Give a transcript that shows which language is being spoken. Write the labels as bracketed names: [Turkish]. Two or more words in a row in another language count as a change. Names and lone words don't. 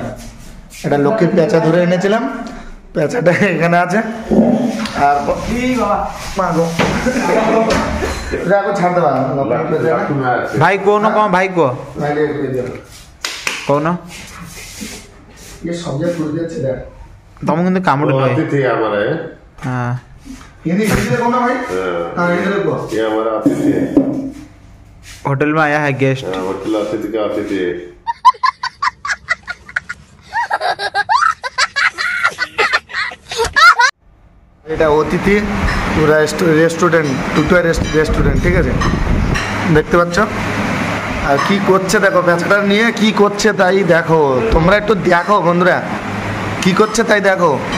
[Bangla] এটা লক্ষ্মীর পেঁচা ধরে এনেছিলাম, পেঁচাটা এখানে আছে। আর ছাড়তে পারো ভাই কোন কম ভাই কো কোন সবজি ফুল দিচ্ছে দেখ [Odia] ତମକୁ କିନ୍ତୁ କାମୁଡି ଦବ। ଅତିଥି ଆମର ହଁ [Hindi] हिंदी हिंदी देखो ना भाई। हाँ हिंदी देखो। ये हमारा अतिथि है। होटल में आया है गेस्ट। होटल अतिथि का अतिथि है। [Bangla] এটা অতিথি পুরা রেস্টুরেন্ট, দুটো রেস্টুরেন্ট, ঠিক আছে দেখতে পাচ্ছ। আর কি করছে দেখো, পেঁচাটা নিয়ে কি করছে তাই দেখো, তোমরা একটু দেখো বন্ধুরা কি করছে তাই দেখো।